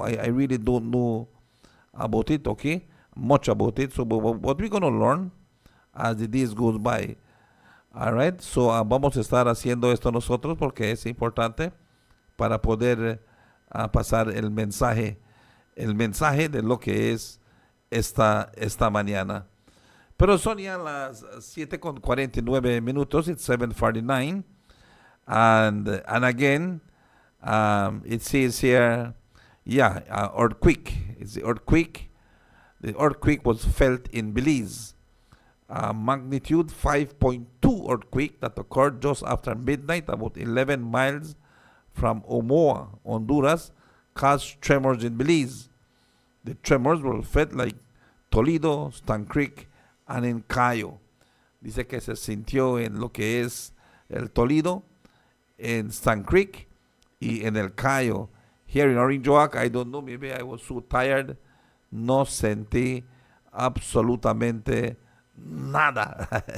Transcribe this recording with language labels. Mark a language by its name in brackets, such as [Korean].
[English] I really don't know about it, okay? Much about it. So what we're going to learn as the days goes by. All right? [Spanish] So vamos a estar haciendo esto nosotros porque es importante para poder pasar el mensaje de lo que es esta mañana. Pero son ya las 7:49 minutos. [English] It's 7:49. And again, it says here, earthquake. It's the earthquake. The earthquake was felt in Belize. Magnitude 5.2 earthquake that occurred just after midnight, about 11 miles from Omoa, Honduras, caused tremors in Belize. The tremors were felt like Toledo, Stan Creek, and in Cayo. [Spanish] Dice que se sintió en lo que es el Toledo, en Stan Creek, y en el Cayo. [English] Here in Orange Oak, I don't know, maybe I was so tired, [Spanish] no sentí absolutamente nada.